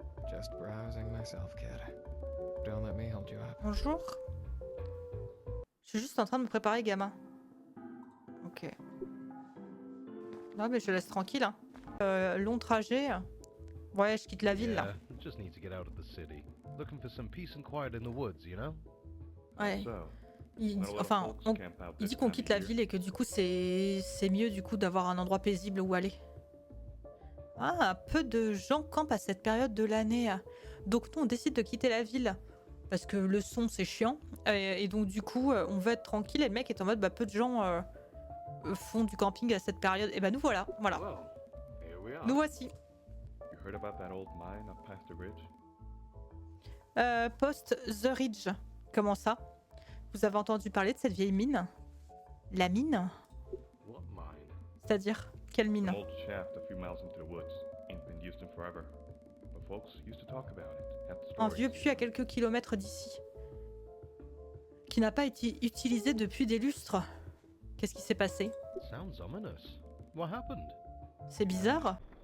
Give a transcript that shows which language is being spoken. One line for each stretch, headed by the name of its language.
English: Just browsing myself, kid. Don't let me hold you up.
French: Bonjour. Je suis juste en train de me préparer, gamin. Ok. Non, mais je laisse tranquille. Hein. Long trajet. Ouais, je quitte la ville, là.
English: Just need to get out of the city. Looking for some peace and quiet in the woods, you know?
French: Ouais.
English: So,
French: Il dit qu'on quitte la ville et que du coup, c'est mieux du coup d'avoir un endroit paisible où aller. Ah, peu de gens campent à cette période de l'année. Donc nous, on décide de quitter la ville. Parce que le son, c'est chiant. Et donc du coup, on veut être tranquille. Et le mec est en mode, bah, peu de gens font du camping à cette période. Et bah nous voilà. Voilà.
English: well, here we are.
French: Nous voici.
English: You heard about that old mine up past the ridge? Post The Ridge.
French: Comment ça? Vous avez entendu parler de cette vieille mine? La mine?
English: What mine?
French: C'est-à-dire, quelle mine?
English: An old shaft a few miles into the woods. Ain't been used in forever. But folks used to talk about it. Had
French: Un
English: stories.
French: vieux puits à quelques kilomètres d'ici. Qui n'a pas été utilisé depuis des lustres. Qu'est-ce qui s'est passé?
English: Sounds ominous. What happened?
French: C'est bizarre.